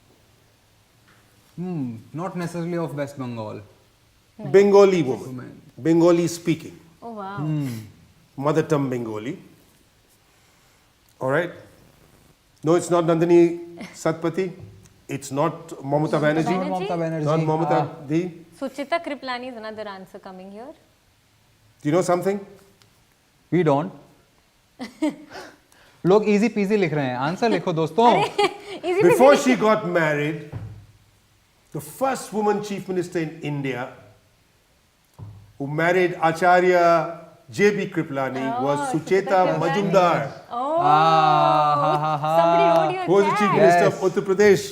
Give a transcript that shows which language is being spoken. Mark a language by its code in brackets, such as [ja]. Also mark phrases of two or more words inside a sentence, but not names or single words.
[en] Not necessarily of West Bengal. Bengali woman. Bengali speaking. Oh wow. Mother tongue Bengali. All right. No, it's not Nandini Satpathy. It's not Mamata Banerjee. Banerjee? Mamata Banerjee. Not Mamata Di. Suchita Kriplani is another answer coming here. Do you know something? We don't. [hi] लोग [en] easy peasy [hi] लिख रहे हैं. Answer लिखो दोस्तों. [en] Before she got married, the first woman chief minister in India who married Acharya J.B. Kriplani was Sucheta Majumdar, Somebody wrote your who was the chief chat. minister of Uttar Pradesh.